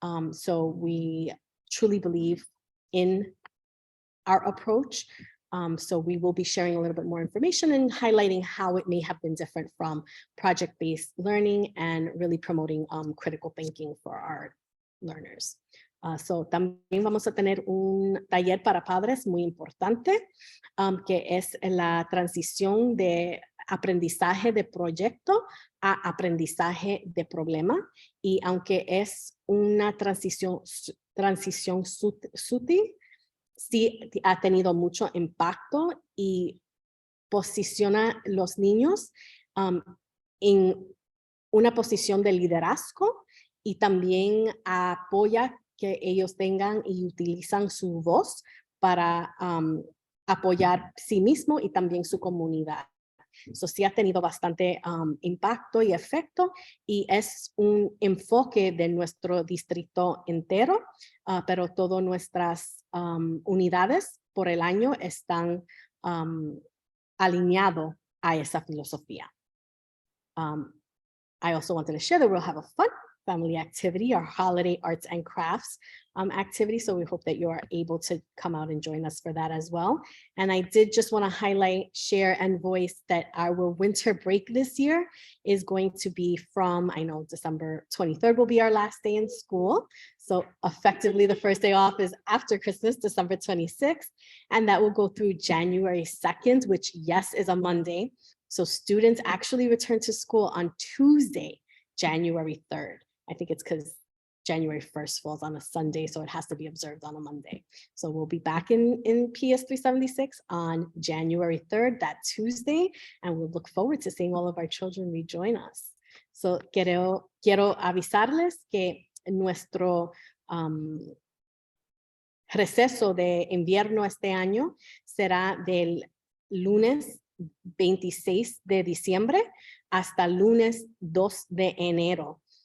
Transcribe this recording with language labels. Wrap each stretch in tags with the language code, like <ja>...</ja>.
<en>So we truly believe in our approach. So we will be sharing a little bit more information and highlighting how it may have been different from project-based learning and really promoting critical thinking for our learners.</en> <es>So también vamos a tener un taller para padres muy importante, que es la transición de aprendizaje de proyecto a aprendizaje de problema. Y aunque es una transición sutil, sí ha tenido mucho impacto y posiciona los niños en una posición de liderazgo, y también apoya que ellos tengan y utilizan su voz para apoyar sí mismo y también su comunidad. Eso sí ha tenido bastante impacto y efecto, y es un enfoque de nuestro distrito entero, pero todas nuestras unidades por el año están alineados a esa filosofía.</es> <en>I also wanted to share that we'll have a fun family activity, our holiday arts and crafts activity. So we hope that you are able to come out and join us for that as well. And I did just want to highlight, share, and voice that our winter break this year is going to be from, I know December 23rd will be our last day in school. So effectively the first day off is after Christmas, December 26th. And that will go through January 2nd, which yes, is a Monday. So students actually return to school on Tuesday, January 3rd. I think it's because January 1st falls on a Sunday, so it has to be observed on a Monday. So we'll be back in PS 376 on January 3rd, that Tuesday, and we'll look forward to seeing all of our children rejoin us.</en> <es>So quiero avisarles que nuestro receso de invierno este año será del lunes 26 de diciembre hasta lunes 2 de enero.</es>